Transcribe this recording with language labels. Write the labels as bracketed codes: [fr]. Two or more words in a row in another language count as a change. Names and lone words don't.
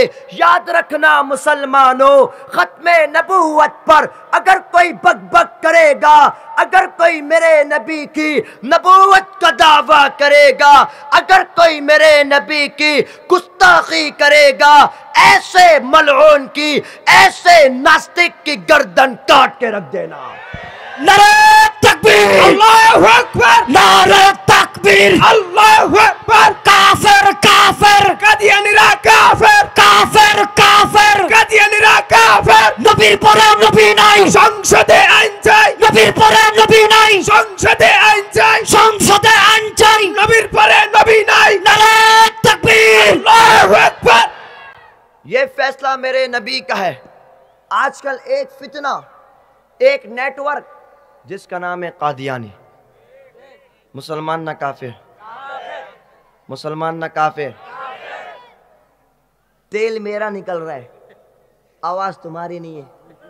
[ur] یاد رکھنا مسلمانوں، ختم نبوت پر اگر کوئی بک بک کرے گا، اگر کوئی میرے نبی کی نبوت کا دعویٰ کرے گا، اگر کوئی میرے نبی کی گستاخی کرے گا، ایسے ملعون کی، ایسے ناستک کی گردن کاٹ کے رکھ دینا. نعرہ تکبیر، [ar] اللہ اکبر، [ur] نعرہ تکبیر، [ar] اللہ اکبر. [bn] কাফির কাফির, কাদিয়ানীরা কাফির, কাফির কাফির. কাদিয়ানীরা কাফির. নবীর পরে নবী নাই, সংসদে আইন চাই, নবীর পরে নবী নাই, সংসদে আইন চাই, সংসদে আইন চাই। নবীর পরে নবী নাই. [ur] نعرہ تکبیر. [ar] الله أكبر. [ur] یہ فیصلہ میرے نبی کا ہے. آج کل ایک فتنہ، ایک نیٹ ورک جس کا نام ہے قادیانی. مسلمان نہ کافر، مسلمان نہ کافر. تیل میرا نکل رہا ہے، آواز تمہاری نہیں ہے.